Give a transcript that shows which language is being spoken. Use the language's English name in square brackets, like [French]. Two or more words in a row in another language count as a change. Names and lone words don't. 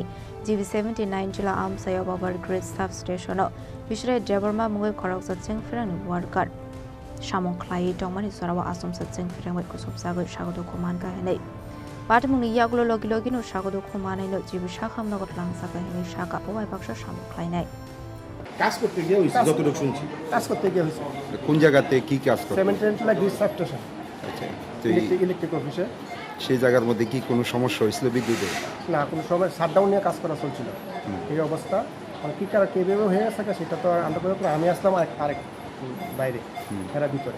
[Kok Borok] GB 79 Tila Amchaio Power Grid Substatio Bisharai Debbarma Mwng Khoroksa Chungphereng worker Samung Khlawi Tongmani Jorao Asumsa Chungphereng Kwsubjagwi Sago Dukhu Mankha Henei Party Mungi Yagulo Logino Sago Dukhu Manaino jibi Sakham Nogo Twlangjakha Henei Saga Owai Baksha Samung Khlawi [Bangla] কাজ করতে গিয়ে হইছে যতটুকু শুনছি কাজ করতে গিয়ে হইছে কোন জায়গাতে কি কাজ করতে 79 লাখ [English] grid substation [Bangla] আচ্ছা তো ইলেকট্রিক অফিসে সেই জায়গার মধ্যে কি কোনো সমস্যা হয়েছিল বিদ্যুতের না কোনো সময় শাটডাউন নিয়ে কাজ করা চলছিল এই অবস্থা আর কি কারণে কিভাবে হয়ে গেছে সেটা তো আমরা বলতে আমি আসলাম আরেক বাইরে এরা ভিতরে